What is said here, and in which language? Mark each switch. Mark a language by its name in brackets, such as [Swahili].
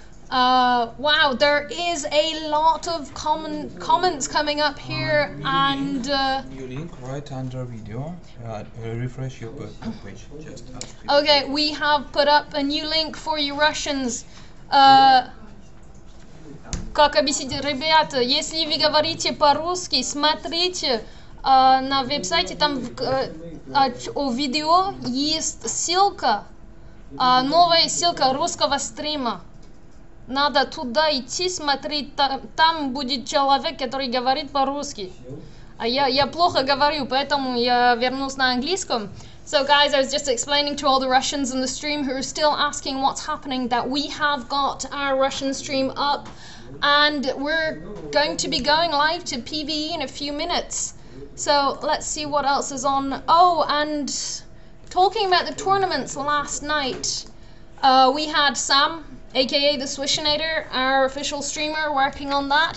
[English] Wow, there is a lot of comments coming up here, and New link right under video. Refresh your page. Just okay, we have put up a new link for you Russians. [Russian] Как объяснить, ребята, если вы говорите по-русски, смотрите на веб-сайте, там у видео есть ссылка, новая ссылка русского стрима. Надо туда идти, смотреть, там будет человек, который говорит по-русски. А я плохо говорю, поэтому я вернусь на английском. [English] So guys, I was just explaining to all the Russians in the stream who are still asking what's happening that we have got our Russian stream up. and we're going to be going live to PvE in a few minutes. So let's see what else is on. Oh, and talking about the tournaments last night, we had Sam, aka the Swishinator, our official streamer, working on that.